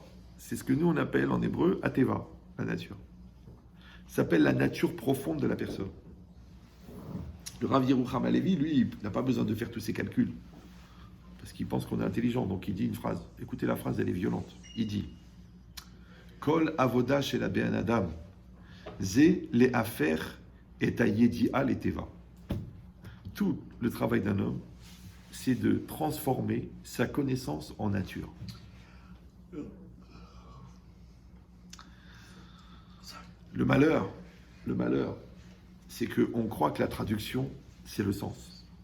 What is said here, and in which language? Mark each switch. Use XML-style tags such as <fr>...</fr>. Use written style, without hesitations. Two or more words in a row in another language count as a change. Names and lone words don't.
<fr>C'est ce que nous on appelle en hébreu Ateva, la nature. Ça s'appelle la nature profonde de la personne. Le Rav Yerucham Halevi, lui, il n'a pas besoin de faire tous ces calculs. Parce qu'il pense qu'on est intelligent. Donc il dit une phrase. Écoutez la phrase, elle est violente.</fr> <he>Il dit כל עבודה של בן אדם זה להפך את הידיעה לטבע.</he> <fr>Tout le travail d'un homme, c'est de transformer sa connaissance en nature. Le malheur, c'est qu'on croit que la traduction, c'est le sens.</fr>